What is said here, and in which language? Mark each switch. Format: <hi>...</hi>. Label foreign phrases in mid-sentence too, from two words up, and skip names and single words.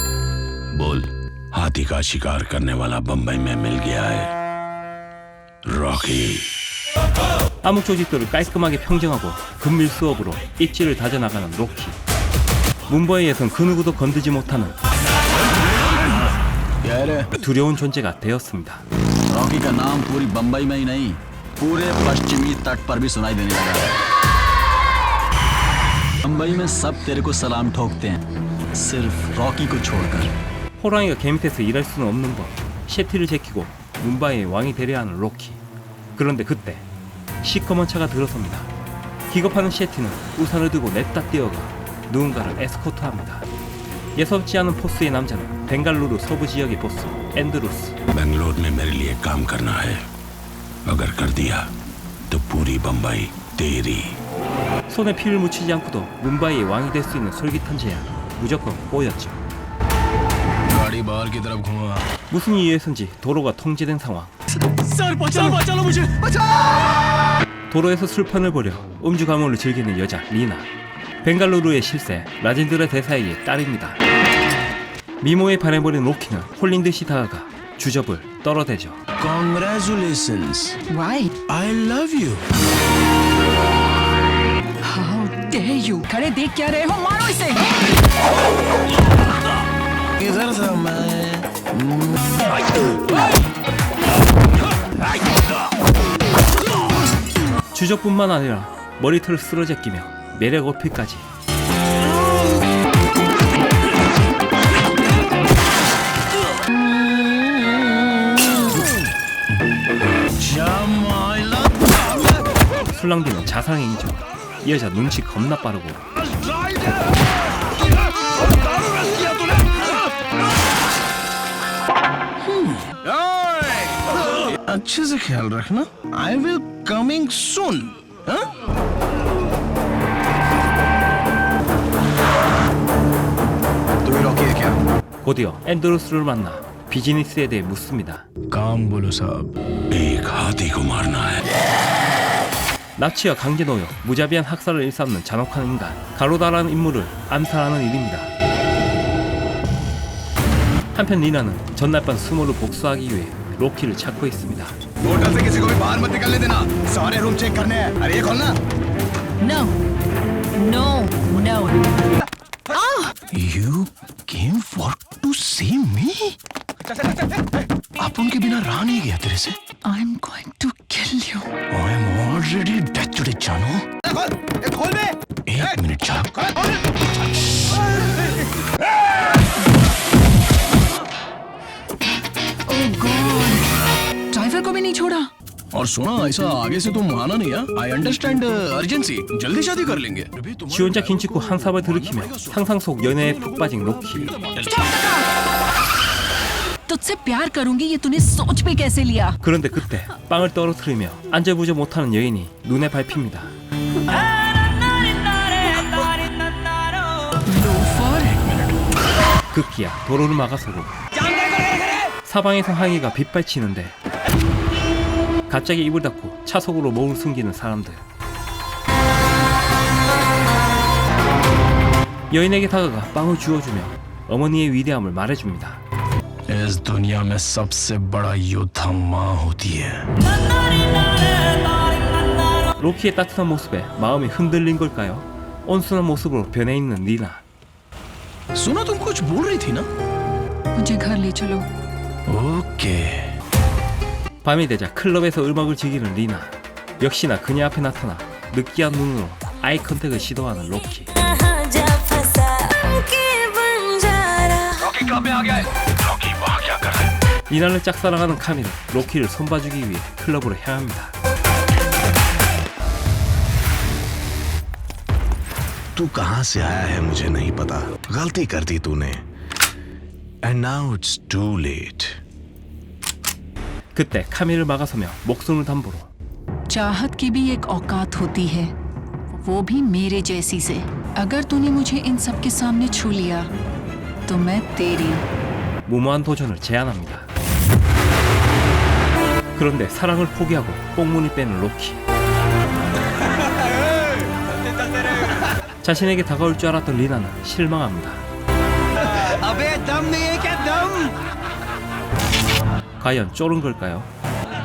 <hi>हाथी का शिकार करने वाला बंबई में मिल गया है। रॉक</hi> <ko>암흑 조직들을 깔끔하게 평정하고 금밀 수업으로 입지를 다져나가는 로키. 문바이에선 그 누구도 건드지 못하는 두려운 존재가 되었습니다.</ko> <hi>रॉकी का नाम पूरी बंबई में ही नहीं पूरे पश्चिमी तट पर भी सुनाई देने लगा है। बंबई में सब तेरे को सलाम ठोकते हैं सिर्फ रॉकी को छोड़कर।</hi> <ko>호랑이가 개 밑에서 일할 수는 없는 법. 셰티를 제키고 문바이의 왕이 되려 하는 로키. 그런데 그때 시커먼 차가 들어섭니다. 기겁하는 셰티는 우산을 들고 냅다 뛰어가 누군가를 에스코트합니다. 예사롭지 않은 포스의 남자는 벵갈루루 서부 지역의 보스 앤드루스.</ko> <hi>बेंगलोर में मेरे लिए काम करना है अगर कर दिया तो पूरी बंबई तेरी।</hi> <ko>손에 피를 묻히지 않고도 문바이의 왕이 될 수 있는 솔깃한 제안. 무조건 꼬였죠.</ko> <hi>गाड़ी बाहर की तरफ घुमा।</hi> <ko>무슨 이유에선지 도로가 통제된 상황.</ko> <hi>सर बचाओ मुझे।</hi> <ko>도로에서 술판을 벌여 음주 가물을 즐기는 여자 리나. 벵갈루루의 실세 라젠드라 대사에게 딸입니다. 미모에 반해버린 로키는 홀린 듯이 다가가 주접을 떨어대죠.</ko> <en>Congratulations. Why? I love you. How dare you?</en> <hi>खड़े देख क्या रहे हो? मारो इसे! इधर से मैं</hi> <ko>주접뿐만 아니라 머리털을 쓸어제끼며 매력 어필까지. 술랑기는 자상행이죠. 이 여자 눈치 겁나 빠르고</ko> <hi>अच्छे से ख्याल रखना।</hi> <en>I will coming soon.</en> <hi>हाँ? तू ही रॉकी है क्या?</hi> <ko>곧이어 앤드루스를 만나 비즈니스에 대해 묻습니다.</ko> <hi>काम बोलो साहब। एक हाथी को मारना है।</hi> <ko>납치와 강제노역, 무자비한 학살을 일삼는 잔혹한 인간 가로다라는 인물을 암살하는 일입니다. 한편 리나는 전날 밤 수모를 복수하기 위해 로키를 찾고 있습니다.</ko> <hi>होटल से किसी को भी बाहर मत निकलने देना। सारे</hi> <en>room check</en> <hi>करने हैं। अरे ये खोलना।</hi> <en>No. No. No. You came for to see me?</en> <hi>आप उनके बिना रह नहीं गया तेरे से।</hi> <en>I'm going to kill you. I am already dead जानू।</en> <hi>खोल बे। एक मिनट जा।</hi> <en>Oh God.</en> <hi>ड्राइवर को भी नहीं छोड़ा. और सुना ऐसा आगे से तुम आना नहीं है। I understand urgency. जल्दी शादी कर लेंगे।</hi> <ko>지 혼자 긴 찍고 한 삽을 들이키며 상상 속 연애에 푹 빠진 로키.</ko> <hi>तुझसे प्यार करूंगी ये तूने सोच पे कैसे लिया?</hi> <ko>그런데 그때 빵을 떨어뜨리며 안절부절 못하는 여인이 눈에 밟힙니다. 급기야 도로를 막아서고 사방에서 항의가 빗발치는데 갑자기 입을 닫고 차 속으로 몸을 숨기는 사람들. 여인에게 다가가 빵을 주워주며 어머니의 위대함을 말해줍니다.</ko> <hi>इस दुनिया में सबसे बड़ा योद्धा माँ होती है।</hi> <ko>로키의 따뜻한 모습에 마음이 흔들린 걸까요? 온순한 모습으로 변해 있는 리나.</ko> <hi>सुना तुम कुछ बोल रही थी ना? मुझे घर ले चलो. ओके.</hi> <ko>밤이 되자 클럽에서 음악을 즐기는 리나. 역시나 그녀 앞에 나타나 느끼한 눈으로 아이 컨택을 시도하는 로키. 리나를 짝사랑하는 카미는 로키를 손봐주기 위해 클럽으로 향합니다.</ko> <hi>तू कहां से आया है मुझे नहीं पता। गलती कर दी तूने।</hi> <en>And now it's too late.</en> <ko>그때 카미를 막아서며 목숨을 담보로</ko> <hi>चाहत की भी एक औकात होती है, वो भी मेरे जैसी से. अगर तूने मुझे इन सब के सामने छू लिया, तो मैं तेरी.</hi> <ko>무모한 도전을 제안합니다. 그런데 사랑을 포기하고 꽁무니 빼는 로키. 자신에게 다가올 줄 알았던 리나는 실망합니다. 과연 쫄은 걸까요?</ko>